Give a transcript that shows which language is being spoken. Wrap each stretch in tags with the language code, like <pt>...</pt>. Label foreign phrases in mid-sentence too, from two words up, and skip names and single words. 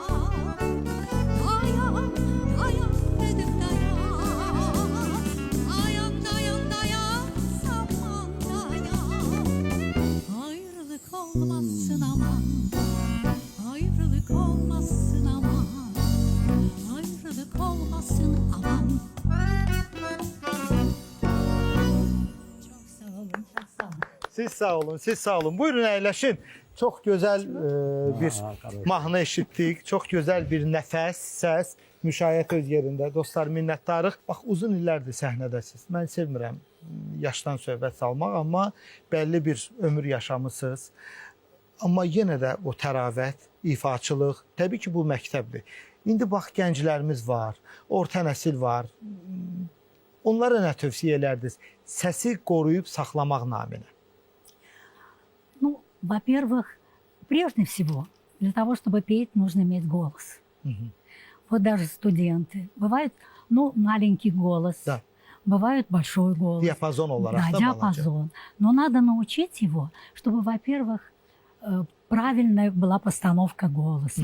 <az>Dayan, dayan dedim dayan, dayan, dayan, dayan zaman dayan. Ayrılık olmasın aman, ayrılık olmasın aman, ayrılık olmasın aman. Çok sağ olun, çok sağ olun. Siz sağ olun, siz sağ olun. Buyurun əyləşin. Çox gözəl bir mahnı eşitdik. Çox gözəl bir nəfəs, səs, müşayiət öz yerində. Dostlar, minnətdarıq. Bax, uzun illərdir səhnədəsiz. Mən sevmirəm yaşdan söhbət salmaq, amma bəlli bir ömür yaşamısınız. Amma yenə də o təravət, ifaçılıq, təbii ki, bu məktəbdir. İndi bax, gənclərimiz var, orta nəsil var. Onlara nə tövsiyə edərdiniz? Səsi qoruyub saxlamaq naminə.</az> <ru>Ну, во-первых, прежде всего, для того, чтобы петь, нужно иметь голос. Вот даже студенты. Бывает, ну, маленький голос, Да. бывает большой голос. Диапазон olarak Да, da диапазон. Но надо научить его, чтобы, во-первых, правильная была постановка голоса.</ru>